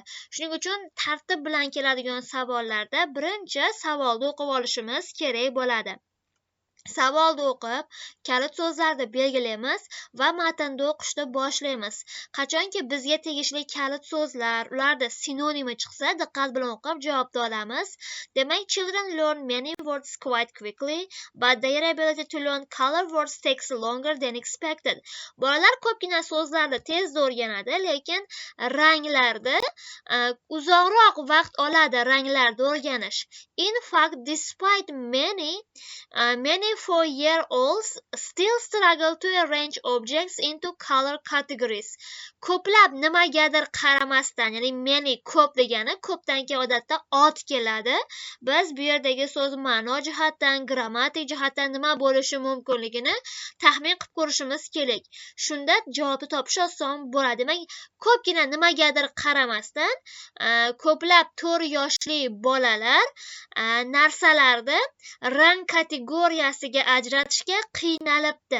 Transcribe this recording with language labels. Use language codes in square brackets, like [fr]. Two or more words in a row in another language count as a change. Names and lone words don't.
[uz] Shuning uchun tartib bilan keladigan savollarda birinchi savolni o'qib olishimiz kerak bo'ladi. Savolni o'qib, kalit so'zlarni belgilaymiz va matnni o'qishni boshlaymiz. Qachonki bizga tegishli kalit so'zlar, ularda sinonimi chiqsa, diqqat bilan o'qib javobni olamiz. Demak, [en] children learn many words quite quickly, but their ability to learn color words takes longer than expected. [uz] Bolalar ko'pgina so'zlarni tezda o'rganadi, lekin ranglarni uzoqroq vaqt oladi ranglarni o'rganish. [en] In fact, despite many 4-year-olds still struggle to arrange objects into color categories. [uz] Ko'plab nimagadir qaramasdan, ya'ni many ko'p degani ko'pdan keyin odatda ot keladi. Biz bu yerdagi so'z ma'no jihatdan, grammatik jihatdan nima bo'lishi mumkinligini taxmin qilib ko'rishimiz kerak. Shunda javobni topish oson bo'ladi. Demak, ko'pgina nimagadir qaramasdan, ko'plab 4 yoshli bolalar narsalarni rang kategoriyasiga ajratishga qiynalibdi.